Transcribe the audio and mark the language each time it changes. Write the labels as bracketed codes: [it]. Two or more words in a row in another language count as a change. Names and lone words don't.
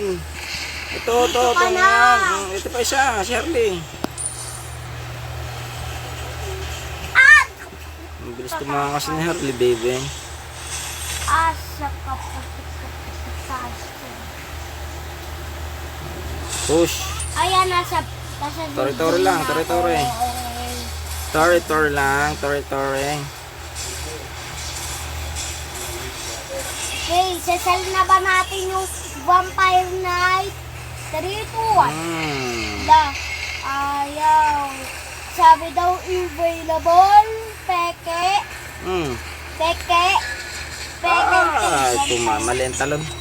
[tl] Ito na yan. Ito pa isa, Shirley. Ang bilis tumakas ni Harley, baby. Asa ka pa. Push. Ayan, nasa Tore-tore lang, tore-tore. Tore-tore lang, tore-tore. Okay, sasal na ba natin yung Vampire Knight? 3, 2, 1. La, ayaw. Sabi daw available. Peke. Peke. Peke. Tumamali ang talon.